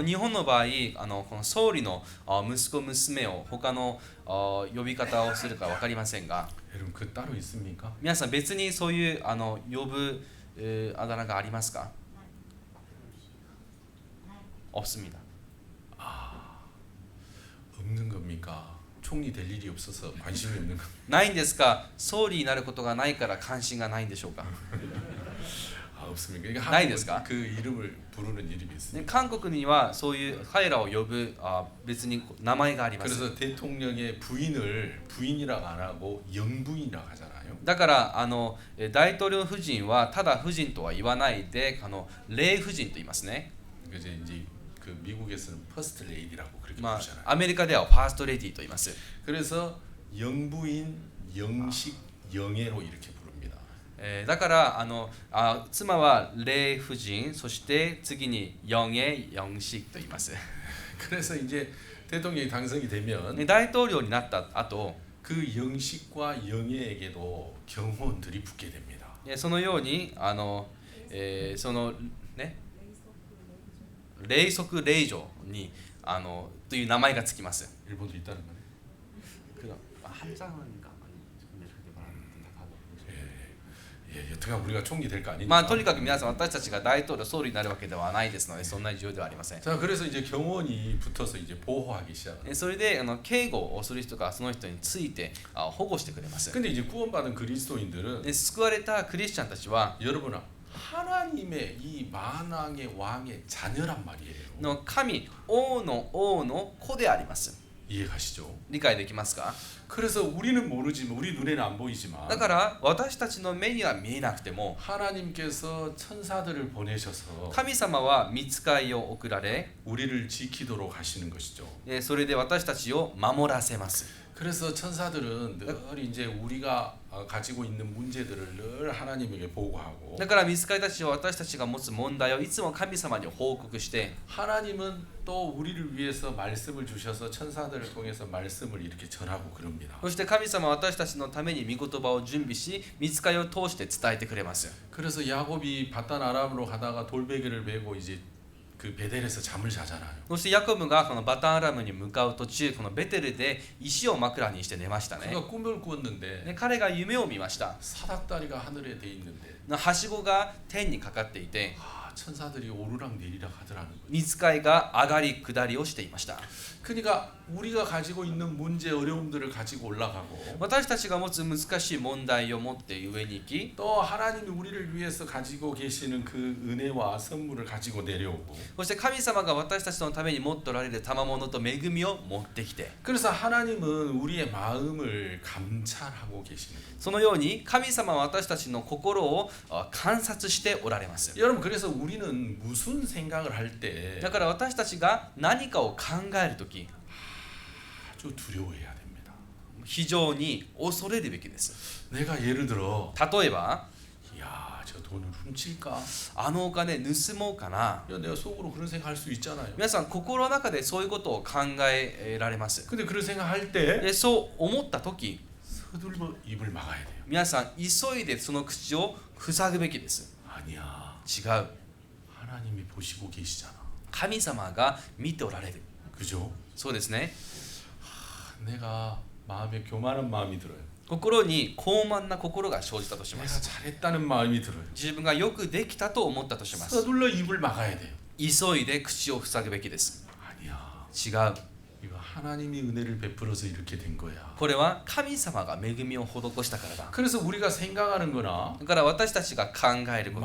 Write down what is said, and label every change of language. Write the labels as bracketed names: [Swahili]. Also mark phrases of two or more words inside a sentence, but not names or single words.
[Japanese] 日本の場合この総理の息子娘を他の呼び方をするか分かりませんが [Korean] 여러분 그 따로 있습니까? [Japanese] 皆さん別にそういう呼ぶあだ名がありますか 없습니다. [Korean] 없는 겁니까? 총리 될 일이 없어서 관심이 없는 겁니까? [Japanese] ないんですか総理になることがないから関心がないんでしょうか [Korean] 없습니까? 그러니까 나이 한국은 됐을까? 그 이름을 부르는 이름이 ね 있습니다. [Japanese] 韓国にはそういう彼らを呼ぶ別に名前があります [Korean] 그래서 대통령의 부인을 부인이라고 안 하고 영부인이라고 하잖아요. [Japanese] だから大統領夫人はただ夫人とは言わないで霊夫人と言いますね [Korean] 그래서 이제 그 미국에서는 퍼스트 레이디라고 그렇게 まあ 부르잖아요. [Japanese] アメリカではファーストレディーと言います [Korean] 그래서 영부인, 영식, 영애로 이렇게 부릅니다. [Japanese] だから妻は霊夫人そして次に四栄四式と言います [Korean] 그래서 이제 대통령이 당선이 되면 [Japanese] 大統領になった後 [Korean] 그 영식과 영예에게도 경호원들이 붙게 됩니다. [Japanese] そのようにそのね霊則霊女にという名前がつきます。 [Korean] 일본도 있다는 거네. 여튼간 우리가 총리 될 거 아니니까. [Japanese] まあとにかく皆さん私たちが大統領総理になるわけではないですのでそんなに重要ではありません。 [Korean] 자, 그래서 이제 경호원이 붙어서 이제 보호하기 시작. [Japanese] それで警護をする人がその人について保護してくれます。 [Korean] 근데 이제 구원받은 그리스도인들은 [Japanese] で救われたクリスチャンたちは [Korean] 여러분 하나님의 이 만왕의 왕의 자녀란 말이에요. [Japanese] の神王の王の子であります。 [Korean] 이해가시죠? [Japanese] 理解できますか？ [Korean] 그래서 우리는 모르지만 우리 눈에는 안 보이지만 [Japanese] だから私たちの目には見えなくても [Korean] 하나님께서 천사들을 보내셔서 [Japanese] 神様は御使いを送られ [Korean] 우리를 지키도록 하시는 것이죠. [Japanese] それで私たちを守らせます。 [Korean] 그래서 천사들은 늘 이제 우리가 가지고 있는 문제들을 늘 하나님에게 보고하고 [Japanese] だから御使いたちは私たちが持つ問題をいつも神様に報告して [Korean] 하나님은 또 우리를 위해서 말씀을 주셔서 천사들을 통해서 말씀을 이렇게 전하고 그럽니다. [Japanese] そして神様は私たちのために御言葉を準備し御使いを通して伝えてくれます。 [Korean] 그래서 야곱이 바단 아람으로 가다가 돌베개를 메고 이제 그 베델에서 잠을 자잖아요. [Japanese] そしてヤコブがこのバタンアラムに向かう途中このベテルで石を枕にして寝ましたね。 [Korean] 그가 꿈을 꾸었는데 [Japanese] で彼が夢を見ました。 [Korean] 사닥다리가 하늘에 돼 있는데 [Japanese] はしごが天にかかっていて [Korean] 천사들이 오르락 내리락 하더라는 거예요. [Japanese] 御使いが上がり下りをしていました。 [Korean] 그러니까 우리가 가지고 있는 문제 어려움들을 가지고 올라가고 [Japanese] 私たちが持つ難しい問題を持って上に行き [Korean] 또 하나님이 우리를 위해서 가지고 계시는 그 은혜와 선물을 가지고 내려오고 [Japanese] そして神様が私たちのために持っておられる賜物と恵みを持ってきて [Korean] 그래서 하나님은 우리의 마음을 감찰하고 계시는 거예요. [Japanese] そのように神様は私たちの心を観察しておられます。 [Korean] 여러분 그래서 우리는 무슨 생각을 할 때 [Japanese] だから私たちが何かを考えるとき [Korean] 아주 두려워해야 됩니다. [Japanese] 非常に恐れるべきです。 [Korean] 내가 예를 들어 [Japanese] 例えば [Korean] 야, 저 돈을 훔칠까? [Japanese] あのお金盗もうかな。 [Korean] 야, 내가 속으로 그런 생각할 수 있잖아요. [Japanese] 皆さん心の中でそういうことを考えられます。 [Korean] 근데 그런 생각할 때 [Japanese] でそう思ったとき [Korean] 서둘러 입을 막아야 돼요. [Japanese] 皆さん急いでその口を塞ぐべきです。 [Korean] 아니야. [Japanese] 違う。 [Korean] 하나님이 보시고 계시잖아. [Japanese] 神様が見ておられる。 [Korean] 그죠? [Japanese] そうですね。 [Korean] 내가 마음에 교만한 마음이 들어요. [Japanese] 心に高慢な心が生じたとしま [Korean] 내가 [Japanese] す。 [Korean] 잘했다는 마음이 들어요. [Japanese] 自分がよくできたと思ったとします。 [Korean] 서둘러 입을 막아야 돼요. [Japanese] 急いで口を塞ぐべきです。 [Korean] 아니야. [Japanese] 違う。 [Korean] 이거 하나님이 은혜를 베풀어서 이렇게 된 거야. [Japanese] これは神様が恵みを施したからだ。 [Korean] 그래서 우리가 생각하는 거나 [Japanese] だから私たちが考えること、